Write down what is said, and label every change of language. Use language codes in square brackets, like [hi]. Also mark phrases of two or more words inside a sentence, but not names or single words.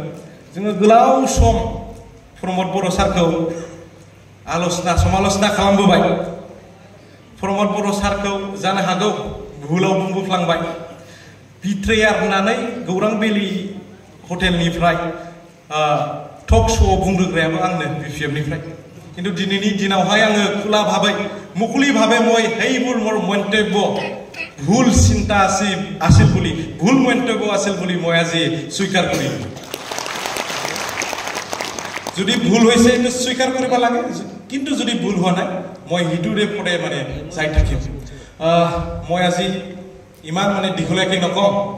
[brx] जोङो गोलाव सम प्रमद बर' सारखौ समाल'चना खालामबोबाय प्रमद बर' सारखौ जानो हागौ भुलाव बुंबोफ्लांबाय बिट्रेयार होननानै गौरां भेलि हटेलनिफ्राय टक श'आव बुंग्रोग्रायाबो आंनो बिपिएफनिफ्राय किन्तु दिनैनि दिनावहाय आङो खुला भाबै मुखुलि भावे [as] মই সেইবোৰ মোৰ মন্তব্য ভুল চিন্তা আছিল বুলি ভুল মন্তব্য আছিল বুলি মই আজি স্বীকাৰ কৰিম যদি ভুল হৈছে এটা স্বীকাৰ কৰিব লাগে কিন্তু যদি ভুল হোৱা নাই মই হিটুৰে পৰে মানে চাই থাকিম মই আজি ইমান মানে দীঘলীয়াকে নকম